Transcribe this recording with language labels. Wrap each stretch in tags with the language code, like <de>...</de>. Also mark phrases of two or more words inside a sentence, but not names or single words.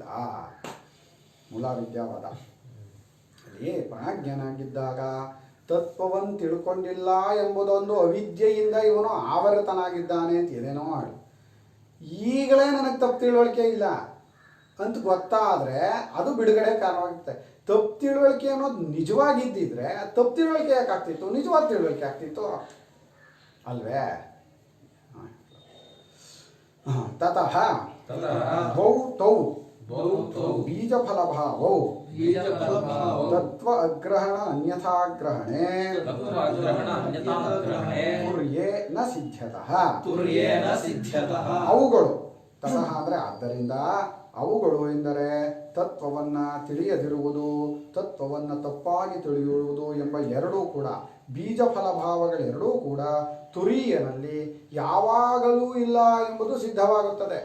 <kn>ಮೂಲ ವಿದ್ಯಾವಾದ ಅಲ್ಲಿ ಪ್ರಾಜ್ಞನಾಗಿದ್ದಾಗ ತತ್ವವನ್ನು ತಿಳ್ಕೊಂಡಿಲ್ಲ ಎಂಬುದೊಂದು ಅವಿದ್ಯೆಯಿಂದ ಇವನು ಆವೃತನಾಗಿದ್ದಾನೆ ಅಂತ ಏನೇನೋ ಮಾಡಿ ಈಗಲೇ ನನಗೆ ತಪ್ಪು ತಿಳುವಳಿಕೆ ಇಲ್ಲ ಅಂತ ಗೊತ್ತಾದರೆ ಅದು ಬಿಡುಗಡೆ ಕಾರಣವಾಗುತ್ತೆ. ತಪ್ಪು ತಿಳುವಳಿಕೆ ಅನ್ನೋದು ನಿಜವಾಗಿದ್ದಿದ್ರೆ ತಪ್ಪು ತಿಳುವಳಿಕೆ ಯಾಕೆ ಆಗ್ತಿತ್ತು, ನಿಜವಾದ ತಿಳುವಳಿಕೆ ಆಗ್ತಿತ್ತು ಅಲ್ವೇ.</kn> <sa>ತತಃ ದ್ವೌ ತೌ ಬೀಜಫಲಭಾವೌ ತತ್ವ ಅಗ್ರಹಣ ಅನ್ಯಥಾಗ್ರಹಣೆ ತುರ್ಯೇ ನ ಸಿದ್ಧ್ಯತಃ.</sa> <kn>ಅವುಗಳು ತತಃ ಅಂದರೆ ಆದ್ದರಿಂದ, ಅವುಗಳು ಎಂದರೆ ತತ್ವವನ್ನು ತಿಳಿಯದಿರುವುದು, ತತ್ವವನ್ನು ತಪ್ಪಾಗಿ ತಿಳಿಯುವುದು ಎಂಬ ಎರಡೂ ಕೂಡ ಬೀಜ ಫಲಭಾವಗಳೆರಡೂ ಕೂಡ ತುರಿಯನಲ್ಲಿ ಯಾವಾಗಲೂ ಇಲ್ಲ ಎಂಬುದು ಸಿದ್ಧವಾಗುತ್ತದೆ.</kn>